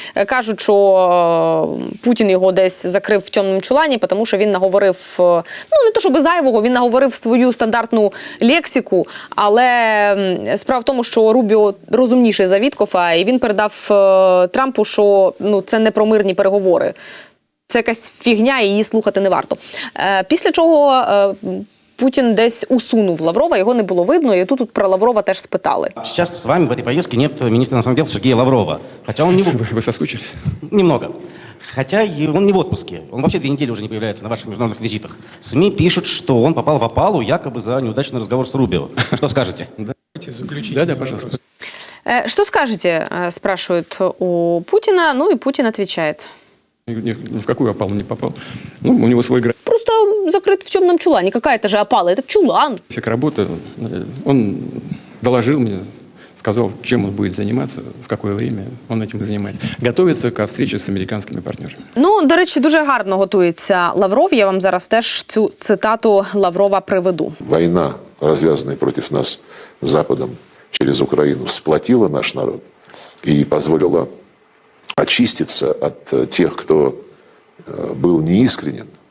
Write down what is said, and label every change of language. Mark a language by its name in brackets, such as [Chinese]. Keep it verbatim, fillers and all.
[Ukrainian] Кажуть, що Путін його десь закрив в темному чулані, тому що він наговорив, ну не то щоб зайвого, він наговорив свою стандартну лексику, але справа в тому, що Рубіо розумніший за Віткофа, і він передав Трампу, що ну, це не про мирні переговори. Це якась фігня, і її слухати не варто. Е, після чого е, Путин десь усунув Лаврова, його не було видно, и тут, тут про Лаврова теж спитали. [Russian] Сейчас с вами в этой поездке нет министра иностранных дел Сергея Лаврова. Хотя он не... Вы, вы соскучились? Немного. Хотя он не в отпуске. Он вообще две недели уже не появляется на ваших международных визитах. СМИ пишут, что он попал в опалу якобы за неудачный разговор с Рубио. Что скажете? Давайте заключить. Да-да, пожалуйста. Э, что скажете, спрашивают у Путина, ну и Путин отвечает. Ни в какую опалу не попал. Ну, у него свой график. Просто закрыт в темном чулане. Какая-то же опала. Это чулан. График работы. Он доложил мне, сказал, чем он будет заниматься, в какое время он этим и занимается. Готовится ко встрече [Ukrainian] з американськими партнерами. Ну, до речі, дуже гарно готується Лавров. Я вам зараз теж цю цитату Лаврова приведу. Війна, розв'язана проти нас Западом через Україну, сплотила наш народ і дозволила [Russian] очиститься от тех, кто был неискренен.